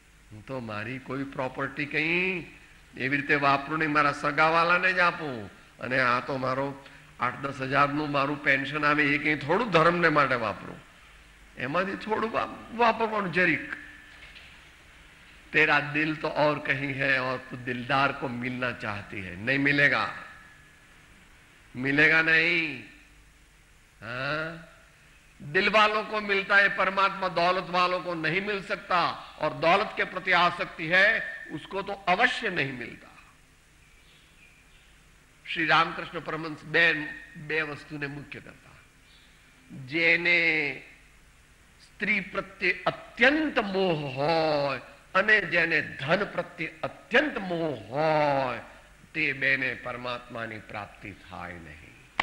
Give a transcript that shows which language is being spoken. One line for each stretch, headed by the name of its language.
Gujarati: હું તો મારી કોઈ પ્રોપર્ટી કઈ એવી રીતે વાપરું નહીં, મારા સગાવાલાને જ આપું. અને આ તો મારો 8-10 હજારનું મારું પેન્શન આવે એ કઈ થોડું ધર્મને માટે વાપરું, એમાંથી થોડું વાપરવાનું જરીક.
Hindi: तेरा दिल तो और कहीं है और तू दिलदार को मिलना चाहती है, नहीं मिलेगा, मिलेगा नहीं. हाँ, दिल वालों को मिलता है परमात्मा, दौलत वालों को नहीं मिल सकता. और दौलत के प्रति आसक्ति है उसको तो अवश्य नहीं मिलता.
Gujarati: श्री रामकृष्ण परमहंस બે વસ્તુને મુખ્ય કરતા. જેને સ્ત્રી પ્રત્યે અત્યંત મોહ હોય અને જેને ધન પ્રત્યે અત્યંત મોહ હોય તે બેને પરમાત્માની પ્રાપ્તિ થાય નહીં.